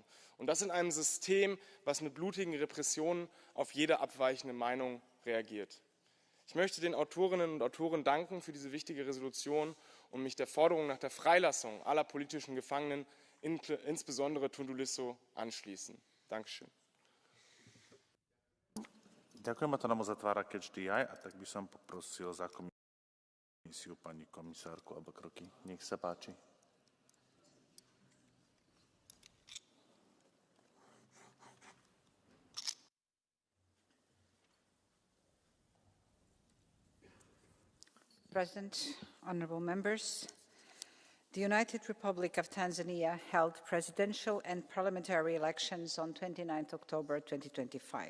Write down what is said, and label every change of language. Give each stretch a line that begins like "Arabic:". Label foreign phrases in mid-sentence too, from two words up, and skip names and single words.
German: Und das in einem System, was mit blutigen Repressionen auf jede abweichende Meinung reagiert. Ich möchte den Autorinnen und Autoren danken für diese wichtige Resolution und mich der Forderung nach der Freilassung aller politischen Gefangenen, insbesondere Tundu Lissu, anschließen. Dankeschön.
Slovak: Ďakujem, a to nám uzatvára Catch the Eye, a tak by som poprosil za komisiu pani komisárku alebo kroky. Nech sa páči.
English: President, honourable members, the United Republic of Tanzania held presidential and parliamentary elections on 29 October 2025.